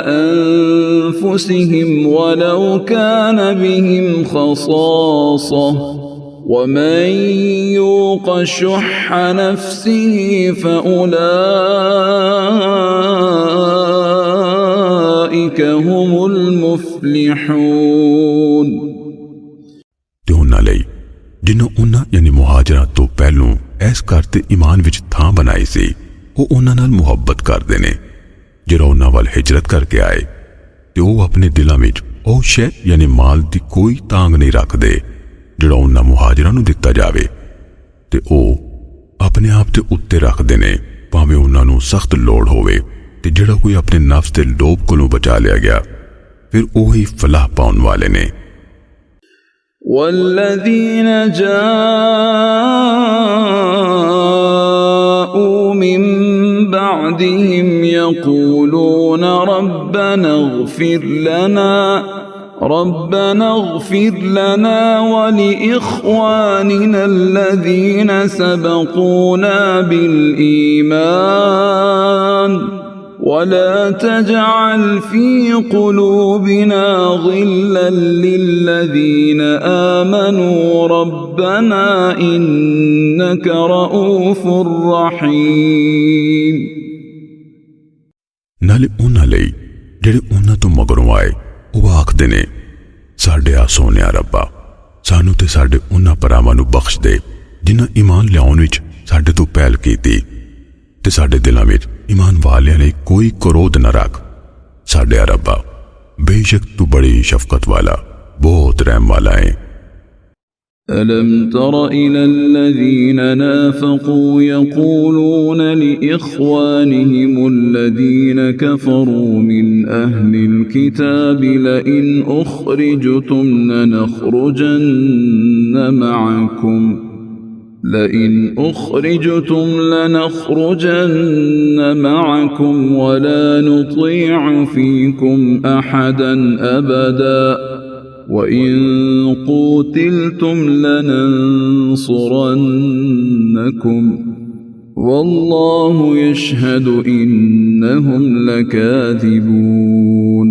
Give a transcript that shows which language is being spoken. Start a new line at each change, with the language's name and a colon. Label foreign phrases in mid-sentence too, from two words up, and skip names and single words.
Arabic: أنفسهم ولو كان بهم خصاصة ومن يوق شح نفسه فأولئك هم المفلحون।
Punjabi: تے انہاں لئی جنہوں انہاں یعنی مہاجراں توں پہلوں اس گھر تے ایمان وچ تھاں بنائی سی او انہاں نال محبت کردے نے جیہڑا انہاں ول ہجرت کر کے آئے تے او اپنے دلاں وچ او شے یعنی مال دی کوئی تانگ نہیں رکھدے جیہڑا انہاں مہاجراں نوں دتا جاوے تے او اپنے آپ تے اتے رکھدے نے بھاویں انہاں نوں سخت لوڑ ہووے تے جیہڑا کوئی اپنے نفس دے لوبھ کولوں بچا لیا گیا پھر اوہی فلاح پاؤݨ والے نے.
Arabic: والذين جاءوا من بعدهم يقولون ربنا اغفر لنا ولإخواننا الذين سبقونا بالإيمان ولا تجعل في قلوبنا غلا للذين آمنوا ربنا إنك رؤوف رحيم।
Punjabi: نالے انہاں لئی جیہڑے انہاں توں مگروں آئے او آکھدے نے ساڈے آ سوہنیا ربا سانوں تے ساڈے انہاں بھراواں نوں بخش دے جنہاں ایمان لیاؤݨ وچ ساڈے توں پہل کیتی تے ساڈے دلاں وچ ایمان والیاں لئی کوئی کرودھ نہ رکھ ساڈے ربا بے شک توں بڑی شفقت والا بہت رحم والا ہے.
Arabic: ألم تر إلى الذين نافقوا يقولون لإخوانهم الذين كفروا من أهل الكتاب لئن أخرجتم لنخرجن معكم لئن أخرجتم لنخرجن معكم ولا نطيع فيكم أحدا أبدا وإن قوتلتم لننصرنكم والله يشهد إنهم لكاذبون